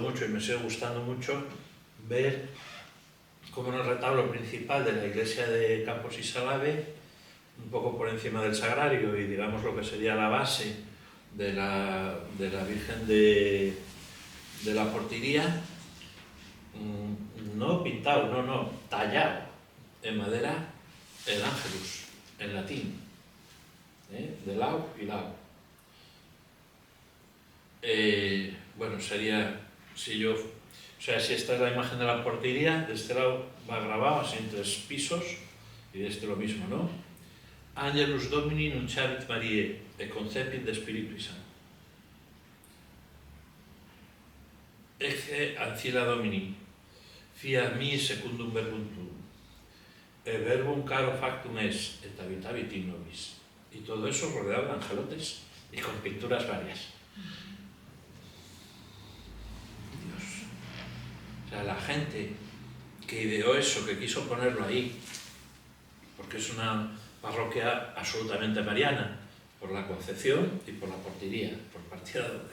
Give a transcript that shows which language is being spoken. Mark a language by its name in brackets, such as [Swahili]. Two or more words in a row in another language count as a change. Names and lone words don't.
[Spanish] mucho y me sigue gustando mucho ver cómo en el retablo principal de la iglesia de Campos y Salave, un poco por encima del sagrario y digamos lo que sería la base de la Virgen de la Portilla, no pintado, no, tallado en madera el Ángelus, en latín, de lado y lado. Bueno, sería, si esta es la imagen de la portería, de este lado va grabado así en 3 pisos, y de este lo mismo, ¿no? [Latin] Angelus Domini nunciavit Mariae, e concepit de Spiritu Santo. Ecce ancilla Domini, fiat mi secundum verbum tuum, e verbum caro factum es, et habitavit in nobis. [Spanish] Y todo eso rodeado de angelotes y con pinturas varias. O sea, la gente que ideó eso, que quiso ponerlo ahí, porque es una parroquia absolutamente mariana, por la concepción y por la portería, por partida doble.